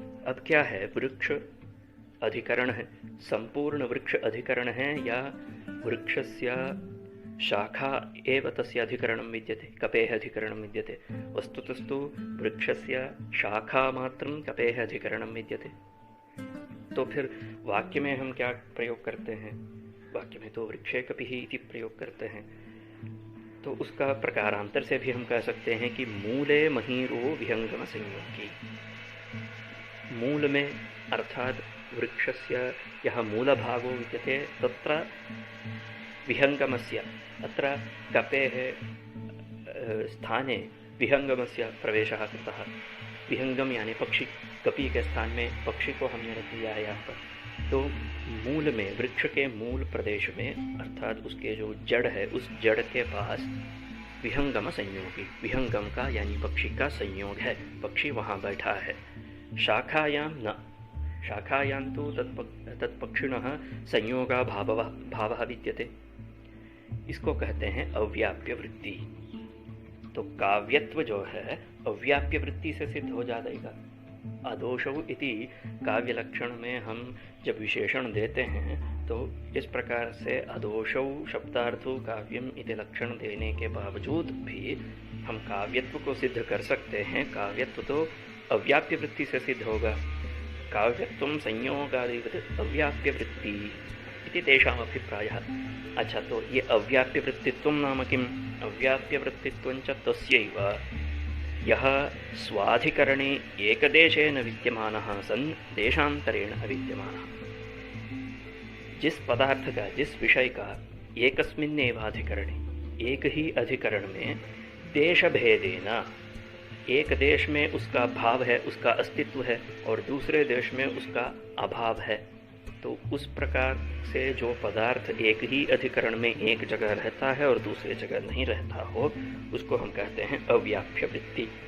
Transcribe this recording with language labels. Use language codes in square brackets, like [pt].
[hi] अब क्या है? वृक्ष अधिकरण है, संपूर्ण वृक्ष अधिकरण है या [sa] वृक्षस्य शाखा एव तस्य अधिकरणं विद्यते, [hi] कपेः अधिकरणं विद्यते। [sa] वस्तुतस्तु वृक्षस्य शाखा मात्रं कपेः अधिकरणं विद्यते। [hi] तो फिर वाक्य में हम क्या प्रयोग करते हैं? वाक्य में तो वृक्षे कपिः इति प्रयोग करते हैं। तो उसका प्रकारांतर से भी हम कह सकते हैं कि मूले महीरो विहंगम संयोगी। मूल में अर्थात [sa] वृक्षस्य यः मूलभागो विद्यते तत्र विहंगमस्य, अत्र कपेः स्थाने विहंगमस्य प्रवेशः कृतः। [hi] विहंगम यानी पक्षी, कपि के स्थान में पक्षी को हमने रख दिया है यहाँ पर। तो मूल में, वृक्ष के मूल प्रदेश में अर्थात उसके जो जड़ है उस जड़ के पास विहंगम संयोगी, विहंगम का यानी पक्षी का संयोग है, पक्षी वहाँ बैठा है। [sa] शाखायां न, शाखायां तो तत्पक्षिणः संयोगा भावः विद्यते। [hi] इसको कहते हैं अव्याप्य वृत्ति। तो काव्यत्व जो है अव्याप्य वृत्ति से सिद्ध हो जाएगा। अदोषौ इति काव्य लक्षण में हम जब विशेषण देते हैं तो इस प्रकार से अदोषौ शब्दार्थो काव्यम इति लक्षण देने के बावजूद भी हम काव्यत्व को सिद्ध कर सकते हैं। काव्यत्व तो अव्याप्य वृत्ति से सिद्ध होगा। [sa] काव्यत्वं संयोगादिवत् अव्याप्य वृत्ति इति तेषाम् अभिप्रायः। [hi] अच्छा, तो ये [sa] अव्याप्य वृत्तित्वं नाम किम्? अव्याप्य वृत्तित्वं च तस्यैव यः स्वाधिकरणे एकदेशेन विद्यमानः सन् देशान्तरेण अविद्यमानः। [hi] जिस पदार्थ का, जिस विषय का [sa] एकस्मिन्नेव अधिकरणे, [hi] एक ही अधिकरण में देश भेदेन, एक देश में उसका भाव है, उसका अस्तित्व है और दूसरे देश में उसका अभाव है, तो उस प्रकार से जो पदार्थ एक ही अधिकरण में एक जगह रहता है और दूसरे जगह नहीं रहता हो उसको हम कहते हैं अव्याप्य वृत्ति।